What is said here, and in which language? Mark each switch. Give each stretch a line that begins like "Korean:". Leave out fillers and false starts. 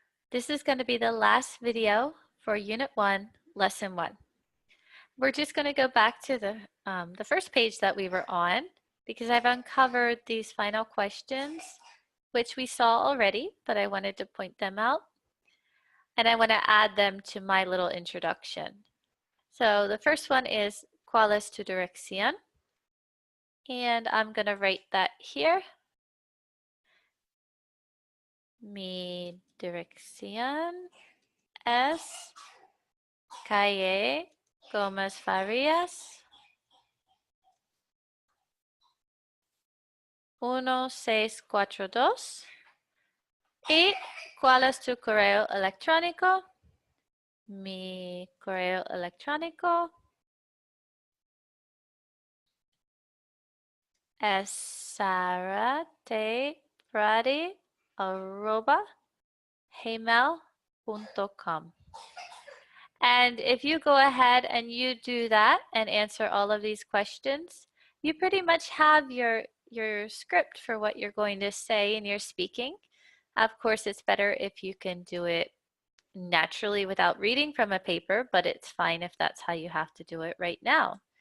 English: This is going to be the last video for Unit 1, Lesson 1. We're just going to go back to the first page that we were on because I've uncovered these final questions, which we saw already, but I wanted to point them out. And I want to add them to my little introduction. So the first one is,
Spanish: ¿Cuál es tu dirección?
English: And I'm going to write that here.
Spanish: Mi dirección es calle Gómez Farías 1642. ¿Y cuál es tu correo electrónico? Mi correo electrónico es saratepradi@gmail.com.
English: And if you go ahead and you do that and answer all of these questions, you pretty much have your script for what you're going to say in your speaking. Of course, it's better if you can do it naturally without reading from a paper, but it's fine if that's how you have to do it right now.